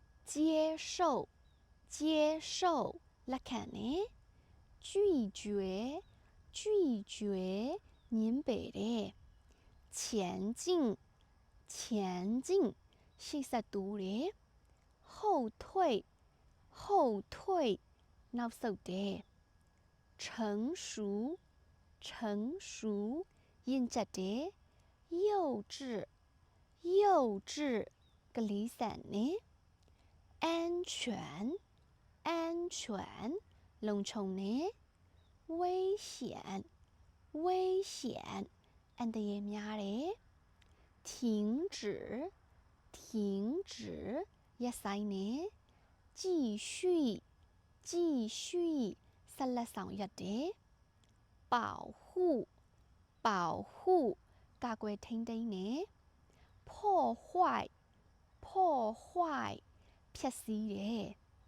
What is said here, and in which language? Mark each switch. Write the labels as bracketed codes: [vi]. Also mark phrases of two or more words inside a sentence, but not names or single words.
[zh] 接受接受 [my] လက်ခံတယ် [zh] 拒绝拒绝您北的前进前进 [my] ရှေ့ဆက်တိုးတယ် [zh] 后退后退 [my] နောက်ဆုတ်တယ် [zh] 成熟成熟 [my] ရင့်ကျက်တယ် [zh] 幼稚幼稚 [my] ကလေးဆန်တယ် [zh] 安全安全 [my] လုံခြုံတယ် [zh] 危险危险 [my] အန္တရာယ်များတယ် [zh] 停止停止 [my] ရပ်ဆိုင်တယ် [zh] 继续继续 [my] ဆက်လက်ဆောင်ရွက်တယ် [zh] 保护保护 [my] ကာကွယ်ထိန်းသိမ်းတယ် [zh] 破坏破坏 [my] ဖျက်ဆီးတယ်